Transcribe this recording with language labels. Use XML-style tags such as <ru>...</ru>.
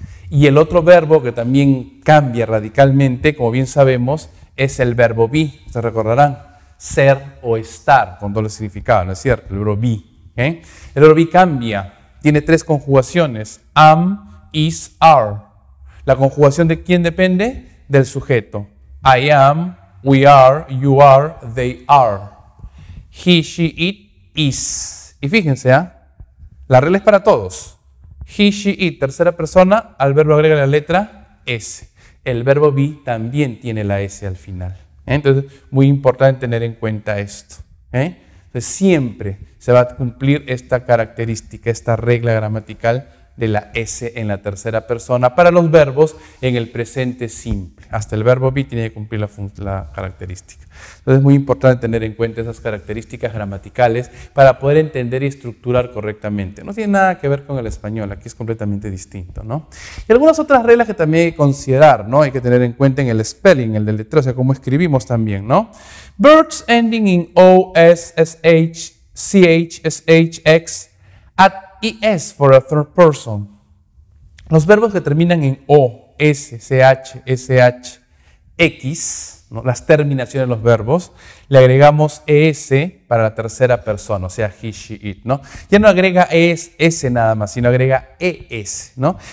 <es>Y el otro verbo que también cambia radicalmente, como bien sabemos, es el verbo be. Se recordarán, ser o estar, con doble significado, ¿no es cierto? El verbo be. ¿Okay? El verbo be cambia, tiene tres conjugaciones, am, is, are. ¿La conjugación de quién depende? Del sujeto.</es> <en>I am, we are, you are, they are. He, she, it, is.</en> <es>Y fíjense, la regla es para todos. He, she, it, tercera persona, al verbo agrega la letra S. El verbo be también tiene la S al final. Entonces, muy importante tener en cuenta esto. Entonces, siempre se va a cumplir esta característica, esta regla gramatical de la S en la tercera persona para los verbos en el presente simple. Hasta el verbo be tiene que cumplir la característica. Entonces es muy importante tener en cuenta esas características gramaticales para poder entender y estructurar correctamente. No tiene nada que ver con el español, aquí es completamente distinto, ¿no? Y algunas otras reglas que también hay que considerar, ¿no? Hay que tener en cuenta en el spelling, el del letreo, o sea, cómo escribimos también, ¿no?</es> <en>Verbs ending in O, S, SH, CH, SH, X, at es for a third person.</en> <es>Los verbos que terminan en O, S, CH, SH, X, ¿no? Las terminaciones de los verbos, le agregamos ES para la tercera persona, o sea, he, she, it, ¿no? Ya no agrega S nada más, sino agrega ES, ¿no?</es>